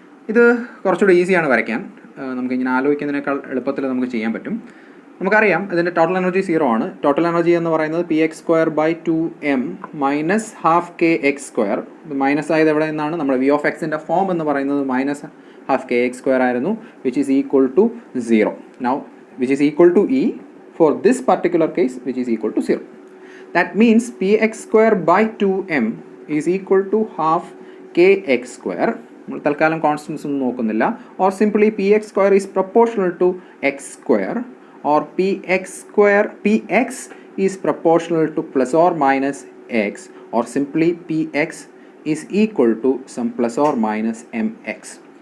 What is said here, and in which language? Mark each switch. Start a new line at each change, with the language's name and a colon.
Malayalam: ഇത് കുറച്ചുകൂടി ഈസിയാണ് വരയ്ക്കാൻ. നമുക്കിങ്ങനെ ആലോചിക്കുന്നതിനേക്കാൾ എളുപ്പത്തിൽ നമുക്ക് ചെയ്യാൻ പറ്റും. നമുക്കറിയാം ഇതിൻ്റെ ടോട്ടൽ എനർജി 0 ആണ്. ടോട്ടൽ എനർജി എന്ന് പറയുന്നത് px² / 2m - ½ ഇത് മൈനസ് ആയത് എവിടെ നിന്നാണ്, നമ്മുടെ V of x ൻ്റെ ഫോം എന്ന് പറയുന്നത് -12kx² ആയിരുന്നു,
English: which is equal to 0. Now which is equal to E for this particular case, which is equal to 0. That means px² / 2m is equal to ½ kx².
Malayalam: നമ്മൾ തൽക്കാലം constants ഒന്നും നോക്കുന്നില്ല.
English: Or simply px² is proportional to x², or px is proportional to plus or minus x, or simply px is equal to some plus or minus mx.